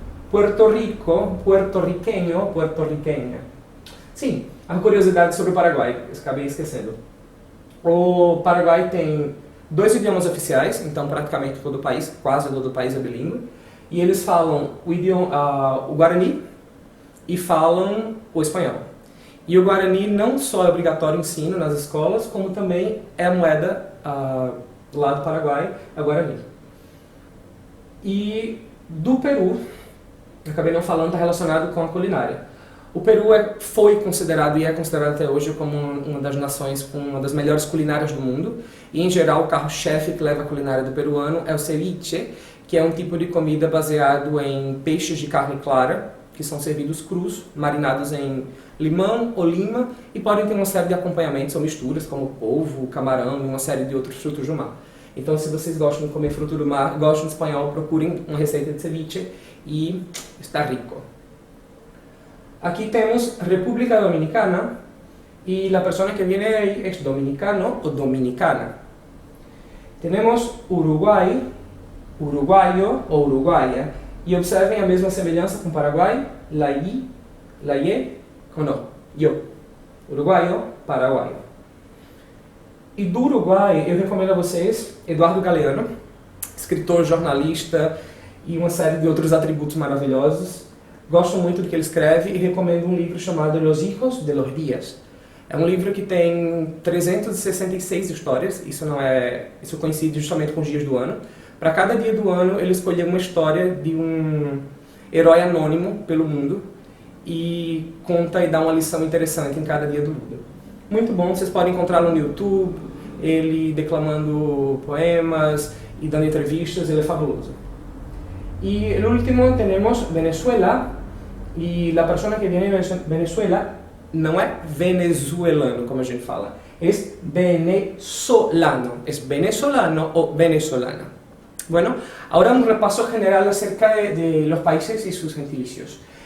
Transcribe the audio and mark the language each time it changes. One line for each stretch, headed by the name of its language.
Spanish: Puerto Rico, puertorriqueño, puertorriqueña.
Portuguese: Sim, a curiosidade sobre o Paraguai, eu acabei esquecendo. O Paraguai tem 2 idiomas oficiais, então praticamente todo o país, quase todo o país é bilíngue, e eles falam o Guarani e falam o espanhol. E o Guarani não só é obrigatório ensino nas escolas, como também é a moeda lá do Paraguai, é o Guarani. E do Peru, eu acabei não falando, está relacionado com a culinária. O Peru foi considerado e é considerado até hoje como uma das nações com uma das melhores culinárias do mundo. E, em geral, o carro-chefe que leva a culinária do peruano é o ceviche, que é um tipo de comida baseado em peixes de carne clara, que são servidos crus, marinados em limão ou lima, e podem ter uma série de acompanhamentos ou misturas, como polvo, camarão e uma série de outros frutos do mar. Então, se vocês gostam de comer fruto do mar, gostam de espanhol, procurem uma receita de ceviche e está rico.
Spanish: Aquí tenemos República Dominicana y la persona que viene ahí es dominicano o dominicana. Tenemos Uruguay, uruguayo o uruguaya.
Portuguese: E observem a mesma semelhança com Paraguai,
Spanish: la ye,
Portuguese: ou não,
Spanish: yo.
Portuguese: Uruguaio, paraguaio. E do Uruguai, eu recomendo a vocês Eduardo Galeano, escritor, jornalista e uma série de outros atributos maravilhosos. Gosto muito do que ele escreve e recomendo um livro chamado Los Hijos de los Días. É um livro que tem 366 histórias, isso coincide justamente com os dias do ano. Para cada dia do ano, ele escolheu uma história de um herói anônimo pelo mundo e conta e dá uma lição interessante em cada dia do mundo. Muito bom, vocês podem encontrá-lo no YouTube, ele declamando poemas e dando entrevistas, ele é fabuloso.
Spanish: Y el último tenemos Venezuela, y la persona que viene de Venezuela no es venezuelano,
Portuguese: como a gente fala,
Spanish: es venezolano, es venezolano o venezolana. Bueno, ahora un repaso general acerca de los países y sus gentilicios.